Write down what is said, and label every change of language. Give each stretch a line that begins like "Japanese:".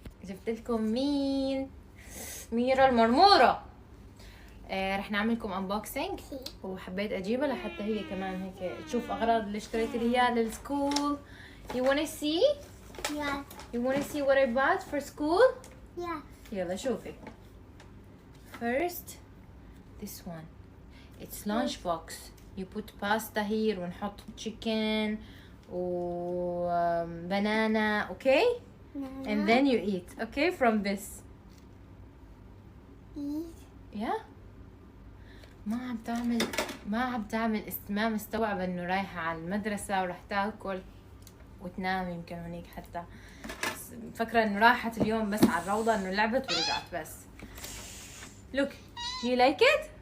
Arabic: جبت لكم مين؟ ميرا المرمورة. رح نعمل لكم انبوكسينج، وحبيت اجيبها لحتى هي كمان هيك تشوف اغراض اللي اشتريت لي اياها للسكول.
English: You wanna see? Yeah. You wanna see what I bought for school? Yeah.
Arabic: يلا شوفي.
English: First, this one. It's lunch box. You put pasta here
Arabic: ونحط
English: chicken و banana, okay? And then you eat, okay, from this. Eat. Yeah.
Arabic: ما عم تعمل ما مستوعبة انه رايحة على المدرسة ورح تاكل وتنام يمكن هنيك حتى. فكرة انه راحت اليوم بس على الروضة انه لعبت ورجعت بس.
English: Look, you like it?